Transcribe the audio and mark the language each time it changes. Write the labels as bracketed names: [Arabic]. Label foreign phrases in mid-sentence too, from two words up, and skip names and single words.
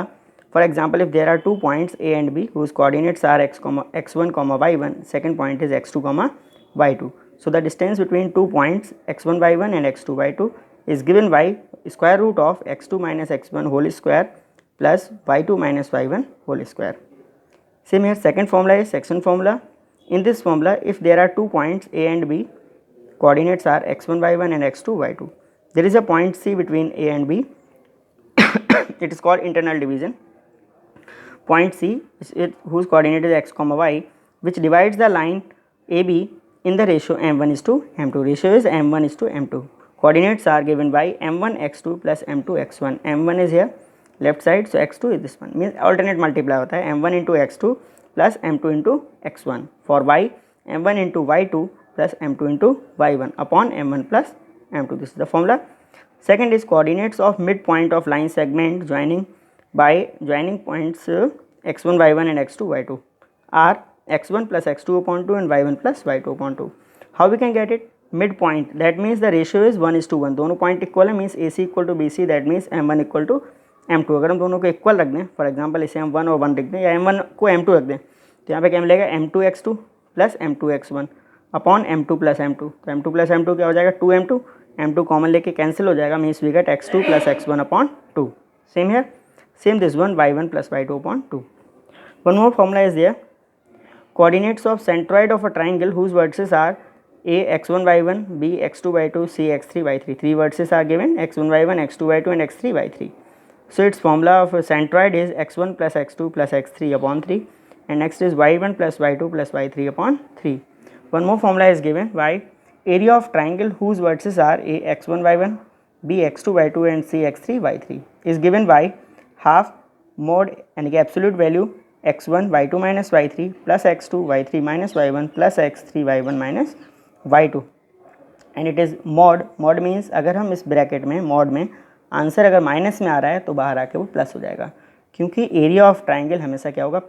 [English] For example, if there are 2 points A and B whose coordinates are x1 comma y1, second point is x2 comma y2. So the distance between 2 points x1 y1 and x2 y2 is given by square root of x2 minus x1 whole square plus y2 minus y1 whole square. Same here, second formula is section formula. In this formula, if there are 2 points A and B, coordinates are x1 y1 and x2 y2. There is a point C between A and B. It is called internal division. Point C whose coordinate is x comma y, which divides the line AB in the ratio m1 is to m2. Ratio is m1 is to m2. Coordinates are given by m1 x2 plus m2 x1. m1 is here left side, so x2 is this one. Means alternate multiply [Hindi] होता है, [English] m1 into x2 plus m2 into x1. For y, m1 into y2 plus m2 into y1 upon m1 plus m2. This is the formula. Second is coordinates of midpoint of line segment joining points x1 y1 and x2 y2 are x1 plus x2 upon 2 and y1 plus y2 upon 2. How we can get it? Midpoint, that means the ratio is 1:1. दोनों point equal है, means AC equal to BC, that means m1 equal to m2. [Hindi] अगर हम दोनों को इक्वल रख दें, [English] for example [Hindi] इसे हम 1 और 1 रख दें या m1 को m2 रख दें, तो यहाँ पे क्या मिलेगा? [English] m2 x2 plus m2 x1 upon m2 plus m2. [Hindi] तो [English] m2 plus m2 [Hindi] क्या हो जाएगा? 2m2. m2 कॉमन लेके कैंसिल हो जाएगा, [English] means we get x2 plus x1 upon 2. same here, same this one, y1 plus y2 upon 2. One more formula is there. Coordinates of centroid of a triangle whose vertices are A x1 y1, B x2 y2, C x3 y3. Three vertices are given, x1 y1, x2 y2 and x3 y3. So its formula of a centroid is x1 plus x2 plus x3 upon 3, and next is y1 plus y2 plus y3 upon 3. One more formula is given, y area of triangle whose vertices are A x1 y1, B x2 y2 and C x3 y3 is given by half mod [Hindi] यानी कि [English] absolute value x1 y2 minus y3 plus x2 y3 minus y1 plus x3 y1 minus y2, and it is mod. mod means [Hindi] अगर हम इस ब्रैकेट में मॉड में आंसर अगर माइनस में आ रहा है तो बाहर आके वो प्लस हो जाएगा, क्योंकि [English] area of triangle [Hindi] हमेशा क्या होगा?